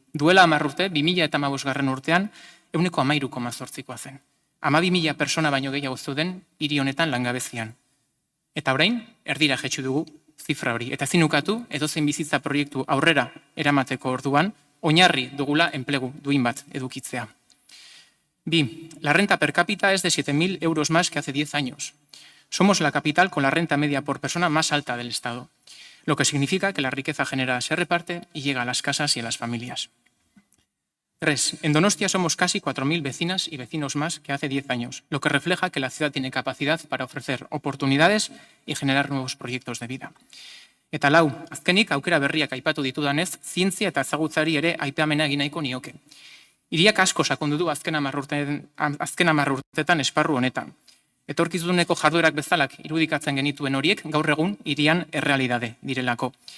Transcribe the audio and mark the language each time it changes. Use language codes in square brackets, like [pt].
[eu] Duela 10 urte, 2015 urtean, 13,8%koa zen. 12.000 persona baino gehiago zeuden hiri honetan langabezian. Eta orain, erdira jetxu dugu zifra hori. Eta zinukatu, edozein bizitza proiektu aurrera eramateko orduan, oinarri dugula enplegu duin bat edukitzea. 2. [es] La renta per cápita es de 7.000 euros más que hace 10 años. Somos la capital con la renta media por persona más alta del Estado, lo que significa que la riqueza generada se reparte y llega a las casas y a las familias. 3. En Donostia somos casi 4.000 vecinas y vecinos más que hace 10 años, lo que refleja que la ciudad tiene capacidad para ofrecer oportunidades y generar nuevos proyectos de vida. [eu] Eta 4, azkenik aukera berriak aipatu ditudanez, zientzia eta ezagutzari ere aipamena egin nahiko nioke. Hiriak asko sakondu du azken 10 urtetan esparru honetan. Etorkizuneko jarduerak bezalak irudikatzen genituen horiek gaur egun hirian errealidade direlako.